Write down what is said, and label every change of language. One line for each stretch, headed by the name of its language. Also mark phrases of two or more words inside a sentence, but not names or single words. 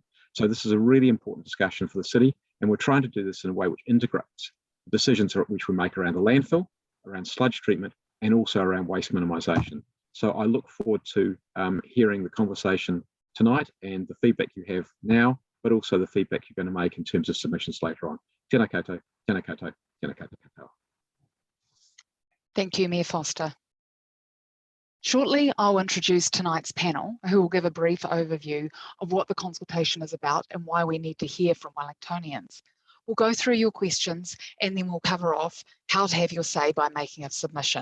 English: So this is a really important discussion for the city, and we're trying to do this in a way which integrates decisions which we make around the landfill, around sludge treatment, and also around waste minimisation. So I look forward to hearing the conversation tonight and the feedback you have now, but also the feedback you're going to make in terms of submissions later on.
Māori: Tēnā koutou, tēnā koutou, tēnā koutou katoa.
English: Thank you, Mayor Foster. Shortly, I'll introduce tonight's panel, who will give a brief overview of what the consultation is about and why we need to hear from Wellingtonians. We'll go through your questions and then we'll cover off how to have your say by making a submission.